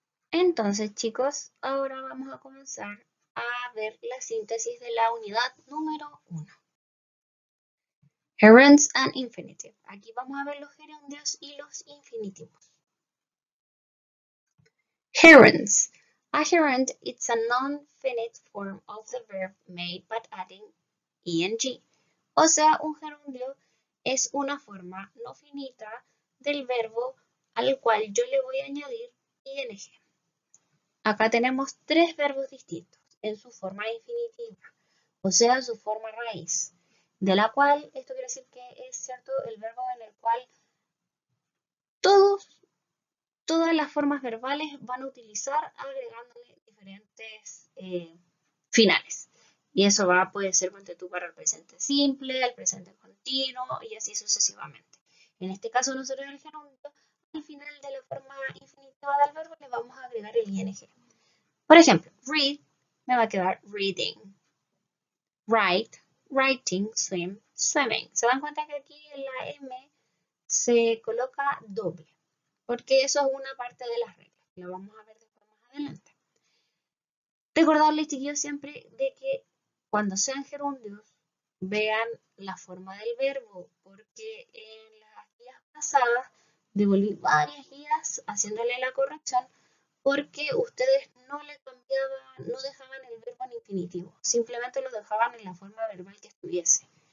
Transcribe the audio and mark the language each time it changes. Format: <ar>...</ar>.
<es>Entonces, chicos, ahora vamos a comenzar a ver la síntesis de la unidad número 1.</es> <en>Gerunds and infinitive.</en> <es>Aquí vamos a ver los gerundios y los infinitivos.</es> <en>Gerunds. A gerund is a non-finite form of the verb made by adding ing.</en> <es>O sea, un gerundio es una forma no finita del verbo al cual yo le voy a añadir ing. Acá tenemos tres verbos distintos en su forma infinitiva, o sea, su forma raíz, de la cual esto quiere decir que es cierto el verbo en el cual todas las formas verbales van a utilizar agregándole diferentes finales. Y eso puede ser para el presente simple, el presente continuo y así sucesivamente. En este caso nosotros el gerundio, al final de la forma infinitiva del verbo le vamos a agregar el ing. Por ejemplo, read me va a quedar reading.</es> <en>Write, writing, swim, swimming.</en> <es>¿Se dan cuenta que aquí en la M se coloca doble? Porque eso es una parte de las reglas. Lo vamos a ver después más adelante. Recordarles, chiquillos, siempre de que cuando sean gerundios, vean la forma del verbo, porque en las guías pasadas devolví varias guías haciéndole la corrección, porque ustedes no le cambiaban, no dejaban el verbo en infinitivo, simplemente lo dejaban en la forma verbal que estuviese.</es>